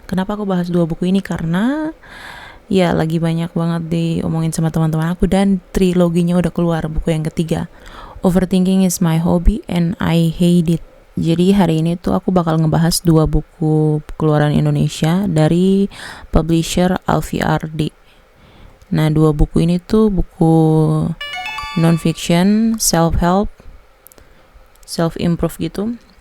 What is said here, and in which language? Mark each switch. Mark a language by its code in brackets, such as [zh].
[id] Kenapa aku bahas dua buku ini? Karena ya lagi banyak banget diomongin sama teman-teman aku dan triloginya udah keluar, buku yang ketiga. [en] Overthinking is my hobby and I hate it. [id] Jadi hari ini tuh aku bakal ngebahas dua buku keluaran Indonesia dari publisher Alfi Ardi. Nah, dua buku ini tuh buku non-fiction, self-help, self-improve gitu.